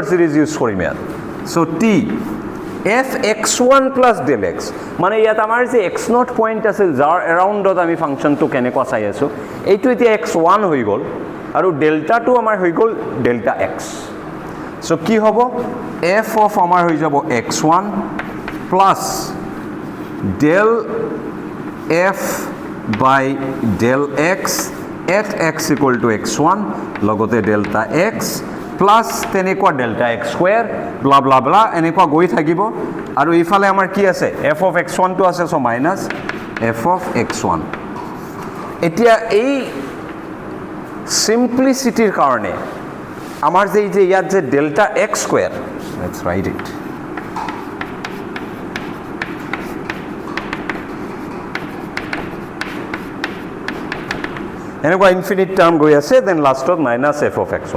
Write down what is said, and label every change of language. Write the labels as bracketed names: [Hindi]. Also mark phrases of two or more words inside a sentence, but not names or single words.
[Assamese] সিৰিজ ইউজ কৰিম ইয়াত সো [English] t fx1 plus del x [Assamese] মানে ইয়াত আমাৰ যে x0 পইণ্ট আছে যাৰ এৰাউণ্ডত আমি ফাংচনটো কেনেকুৱা চাই আছো এইটো এতিয়া x1 হৈ গ'ল আৰু ডেল্টাটো আমাৰ হৈ গ'ল [English] delta x [Assamese] সো কি হ'ব [English] f of [Assamese] আমাৰ হৈ যাব [English] x1 plus del f by del x at x equal to x1 [Assamese] লগতে [English] delta x plus [Assamese] তেনেকুৱা [English] delta x square blah blah blah [Assamese] এনেকুৱা গৈ থাকিব আৰু ইফালে আমাৰ কি আছে [English] f of x1 [Assamese] টো আছে সো [English] minus f of x1 [Assamese] এতিয়া এই চিম্পলিচিটিৰ কাৰণে আমাৰ যে এই যে ইয়াত যে [English] delta x square, let's write it, [Assamese] এনেকুৱা [English] infinite term [Assamese] গৈ আছে, দেন লাষ্টত [English] minus f of x one.